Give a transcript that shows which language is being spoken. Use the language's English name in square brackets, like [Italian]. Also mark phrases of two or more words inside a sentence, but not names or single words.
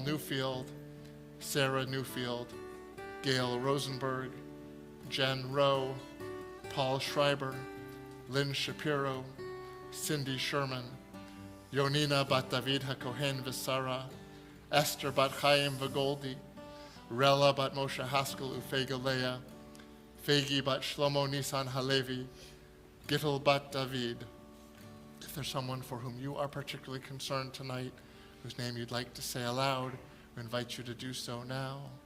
[English] Newfield, Sarah Newfield, Gail Rosenberg, Jen Rowe, Paul Schreiber, Lynn Shapiro, Cindy Sherman, Yonina bat David HaKohen Visara, Esther bat Chaim Vagoldi, Rella bat Moshe Haskell Ufega Leah, Fegi bat Shlomo Nisan Halevi, Gittel bat David. If there's someone for whom you are particularly concerned tonight, whose name you'd like to say aloud, we invite you to do so now.